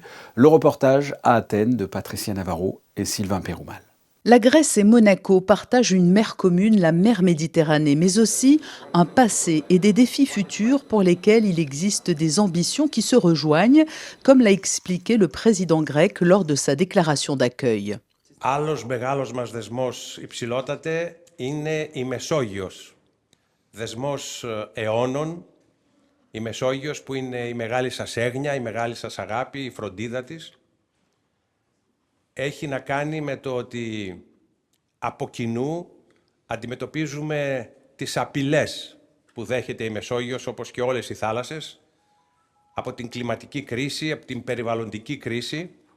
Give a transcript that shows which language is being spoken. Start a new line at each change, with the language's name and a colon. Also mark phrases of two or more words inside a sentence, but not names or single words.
French: Le reportage à Athènes de Patricia Navarro et Sylvain Péroumal. La Grèce et Monaco partagent une mer commune, la mer Méditerranée, mais aussi un passé et des défis futurs pour lesquels il existe des ambitions qui se rejoignent, comme l'a expliqué le président grec lors de sa déclaration d'accueil.
Greek: Άλλος μεγάλος μας δεσμός, υψηλότατε, είναι η Μεσόγειος. Δεσμός αιώνων, η Μεσόγειος που είναι η μεγάλη σας έγνοια, η μεγάλη σας αγάπη, η φροντίδα της. Έχει να κάνει με το ότι από κοινού αντιμετωπίζουμε τις απειλές που δέχεται η Μεσόγειος, όπως και όλες οι θάλασσες, από την κλιματική κρίση, από την περιβαλλοντική κρίση,